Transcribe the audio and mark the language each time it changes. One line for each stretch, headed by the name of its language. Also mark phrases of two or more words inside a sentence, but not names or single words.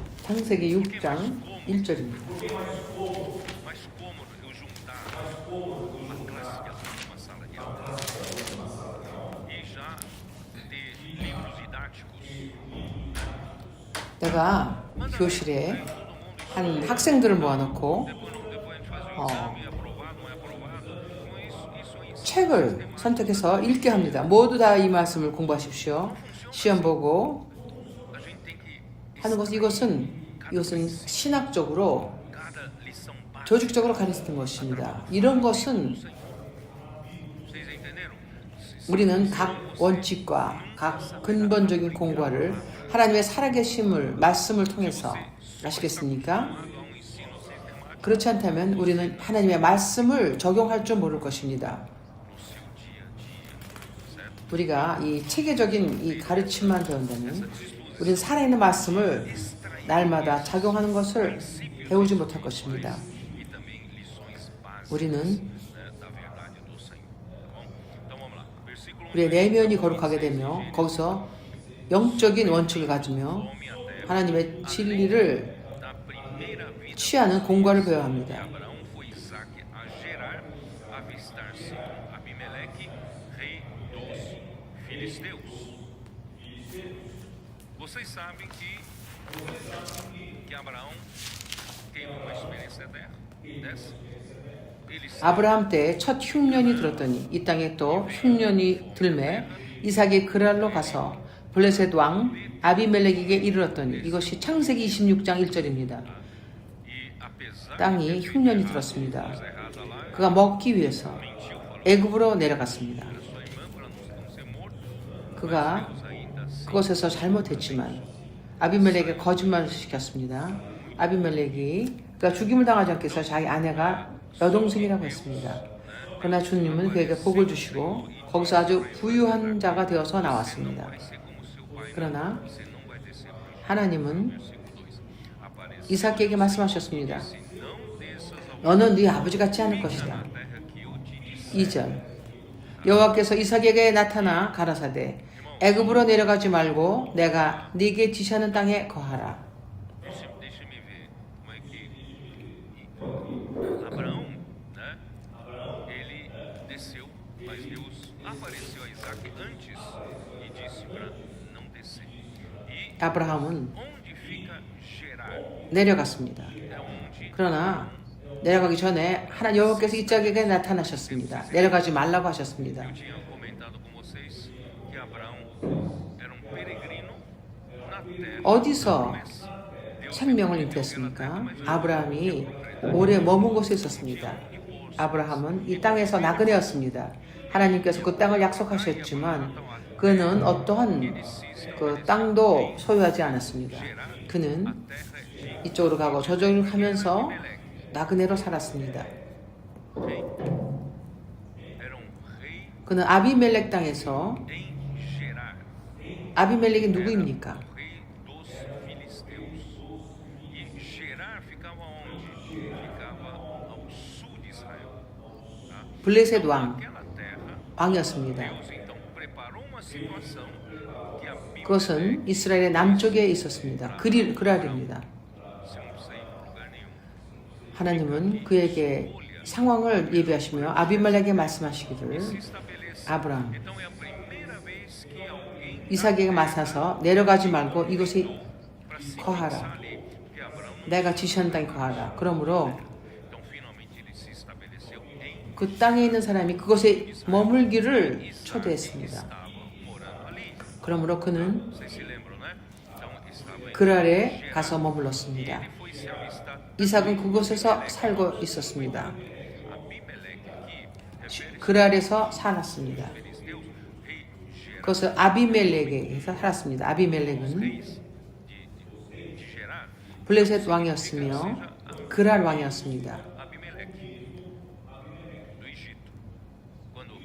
Korean: 창세기 6장 1절입니다.
Portuguese: Mas como eu juntar uma classe de alunos numa sala de aula e já ter livros didáticos,
Korean: 내가 교실에 한 학생들을 모아놓고
Portuguese: depois a gente faz o exame, aprovado, não é aprovado. Então, isso é ensino.
Korean: 책을 선택해서 읽게 합니다. 모두 다 이 말씀을 공부하십시오. 시험 보고
Portuguese: A gente tem que
Korean: 하는 것은 이것은 신학적으로
Portuguese: cada lição básica.
Korean: 조직적으로 가르치는 것입니다. 이런 것은
Portuguese: Vocês entenderam?
Korean: 우리는 각 원칙과 각 근본적인 공부를 하나님의 살아계심을 말씀을 통해서 아시겠습니까?
Portuguese: Há um ensino sistemático
Korean: 그렇지 않다면 우리는 하나님의 말씀을 적용할 줄 모를 것입니다.
Portuguese: no seu dia a dia, certo?
Korean: 우리가 이 체계적인 이 가르침만 배운다면 우리는 살아있는 말씀을 날마다 작용하는 것을 배우지 못할 것입니다.
Portuguese: E também lições básicas,
Korean: 우리는
Portuguese: né, da verdade do Senhor. Tá bom? Então vamos lá. Versículo 1.
Korean: 우리의 내면이 거룩하게 되며 거기서 영적인 원칙을 가지며 하나님의 진리를
Portuguese: Da primeira vida
Korean: 취하는 공과를 배워야 합니다.
Portuguese: de Abraão foi Isaac a Gerar, avistar-se com Abimeleque, rei dos filisteus. Vocês sabem que Abraão teve uma experiência dessa. Ele
Korean: 아브라함 때 첫 흉년이 들었더니 이 땅에 또 흉년이 들매 이삭이 그랄로 가서 블레셋 왕 아비멜렉에게 이르렀더니 이것이 창세기 26장 1절입니다.
Portuguese: e apesar
Korean: 땅이 흉년이 들었습니다. 그가 먹기 위해서 애굽으로 내려갔습니다.
Portuguese: sua irmã para não ser morto,
Korean: 그가
Portuguese: ainda assim
Korean: 그곳에서 잘못했지만 아비멜렉에게 거짓말을 시켰습니다. 아비멜렉이 그가 죽임을 당하지 않기 위해서 자기 아내가 여동생이라고 했습니다. 그러나 주님은 그에게 복을 주시고 거기서 아주 부유한 자가 되어서 나왔습니다.
Portuguese: ser como seu pai,
Korean: 그러나
Portuguese: você não vai descer para o
Korean: 하나님은
Portuguese: versículo 2. Apareceu
Korean: 이삭에게 말씀하셨습니다.
Portuguese: não desças ao
Korean: 너는 네 아버지 같지 않을 것이다.
Portuguese: terra que eu te disse.
Korean: 2절 여호와께서 이삭에게 나타나 가라사대 애굽으로 내려가지 말고 내가 네게 지시하는 땅에 거하라.
Portuguese: Deixa-me ver como é que Abraão, né? Ele desceu, mas Deus apareceu a Isaac antes e disse para não descer. E
Korean: 아브라함은
Portuguese: onde fica Gerar?
Korean: 내려갔습니다.
Portuguese: É onde
Korean: 그러나 내려가기 전에 하나님 여호와께서 이삭에게 나타나셨습니다. 내려가지 말라고 하셨습니다.
Portuguese: eu tinha comentado com vocês que Abraão era um peregrino na terra
Korean: 어디서
Portuguese: da promessa. Deus
Korean: 생명을
Portuguese: lhe prometeu aquela terra,
Korean: 잉태했습니까?
Portuguese: mas ele
Korean: 아브라함이 오래 머문 곳에 있었습니다. 아브라함은 이 땅에서 나그네였습니다. 하나님께서 그 땅을 약속하셨지만 그는 어떠한 그 땅도 소유하지 않았습니다. 그는
Portuguese: a terra de
Korean: 이쪽으로 가고 저쪽으로 가면서 나그네로 살았습니다.
Portuguese: rei. Era um rei
Korean: 그는 아비멜렉 땅에서
Portuguese: em Gerar.
Korean: 아비멜렉이 누구입니까?
Portuguese: Rei dos filisteus. E Gerar ficava onde? Ficava ao sul de Israel. Tá?
Korean: 블레셋 왕
Portuguese: Aquela terra,
Korean: 왕이었습니다.
Portuguese: Deus então preparou uma situação que a Bíblia,
Korean: 그것은 이스라엘의 남쪽에 있었습니다. 그랄입니다.
Portuguese: você não precisa ir para lugar nenhum.
Korean: 하나님은 그에게 상황을 예비하시며 아비멜렉에게 말씀하시기를
Portuguese: Se estabelece.
Korean: 아브라함
Portuguese: Então é a primeira vez que alguém
Korean: 이삭에게 맞서서 내려가지 말고 이곳에
Portuguese: para se
Korean: 거하라.
Portuguese: fixar ali, porque Abraão não.
Korean: 내가 지시한 땅에 거하라. 그러므로
Portuguese: Então finalmente ele se estabeleceu em
Korean: 그 땅에 있는 사람이 그곳에 머물기를 초대했습니다.
Portuguese: estava morando ali.
Korean: 그러므로 그는
Portuguese: Vocês se lembram, né? Então estava em
Korean: 그랄에 가서 머물렀습니다.
Portuguese: ele foi se avistar.
Korean: 이삭은 그곳에서 살고 있었습니다.
Portuguese: Abimeleque aqui refere-se
Korean: 그랄에서 살았습니다.
Portuguese: aos filisteus, rei Gerar,
Korean: 그것은 아비멜렉에서 살았습니다. 아비멜렉은
Portuguese: reis de Gerar,
Korean: 블레셋 왕이었으며 그랄 왕이었습니다.
Portuguese: Abimeleque do Egito. Quando